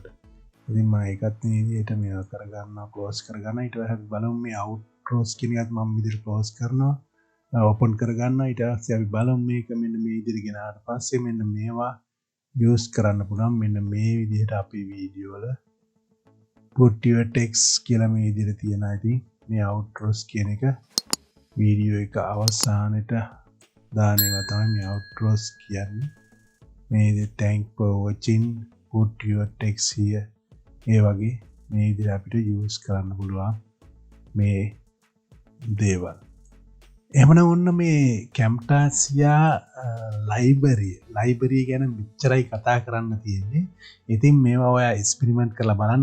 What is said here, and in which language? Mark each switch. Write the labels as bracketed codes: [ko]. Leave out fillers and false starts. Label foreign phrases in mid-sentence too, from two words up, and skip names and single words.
[si] ඉතින් මම ඒකත් මේ විදිහට මේවා කරගන්නවා close කරගන්නවා. ඊට පස්සේ අපි බලමු මේ outros කියන එකත් මම විදිහට close කරනවා. open කරගන්නවා. ඊට පස්සේ අපි බලමු මේක මෙන්න මේ විදිහට ගෙනාවට පස්සේ මෙන්න මේවා use කරන්න පුළුවන්. මෙන්න මේ විදිහට අපේ වීඩියෝ වල [en] put your text [si] කියලා මේ විදිහට තියෙනවා. ඉතින් මේ outros කියන එක වීඩියෝ එක අවසානයේ දාන ඒවා තමයි මේ outros කියන්නේ. [en] මේ thank for watching, put your text here. [si] ඒ වගේ මේ විදිහට අපිට use කරන්න පුළුවන් මේ දේවල්. එහෙමනම් ඔන්න මේ Camtasia library ගැන මෙච්චරයි කතා කරන්න තියෙන්නේ. ඉතින් මේවා ඔයා එක්ස්පෙරිමන්ට් කරලා බලන්න.